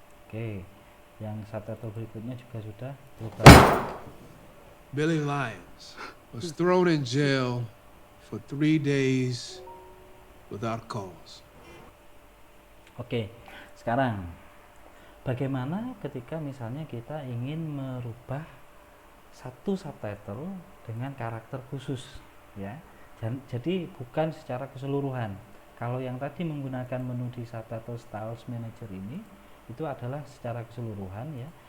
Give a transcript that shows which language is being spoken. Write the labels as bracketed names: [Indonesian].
[Indonesian] Oke, yang subtitle berikutnya juga sudah berubah. [English] Billy Lyons was thrown in jail for 3 days without cause. [Indonesian] Oke, sekarang bagaimana ketika misalnya kita ingin merubah satu subtitle dengan karakter khusus ya. Jadi bukan secara keseluruhan. Kalau yang tadi menggunakan menu di subtitle styles manager ini itu adalah secara keseluruhan ya.